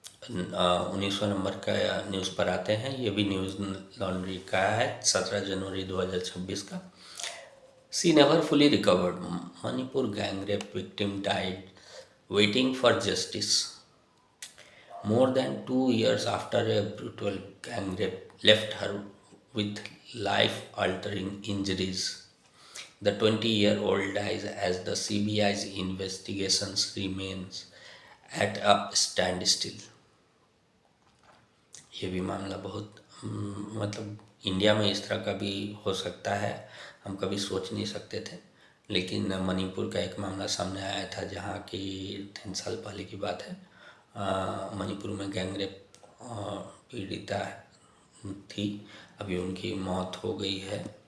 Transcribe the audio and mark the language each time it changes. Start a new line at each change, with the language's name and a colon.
Hindi: 1900 number का news पर आते हैं। ये भी न्यूज़ लॉन्ड्री का है, 17 जनवरी 2026 का।
English: She never fully recovered, Manipur gang rape victim died waiting for justice. More than 2 years after a brutal gang rape left her with life-altering injuries, the 20-year-old dies as the CBI's investigations remains at a standstill.
Hindi: ये भी मामला बहुत मतलब India में इस तरह का भी हो सकता है, हम कभी सोच नहीं सकते थे। लेकिन मणिपुर का एक मामला सामने आया था, जहाँ की 3 साल पहले की बात है। मणिपुर में गैंग रेप पीड़िता थी, अभी उनकी मौत हो गई है।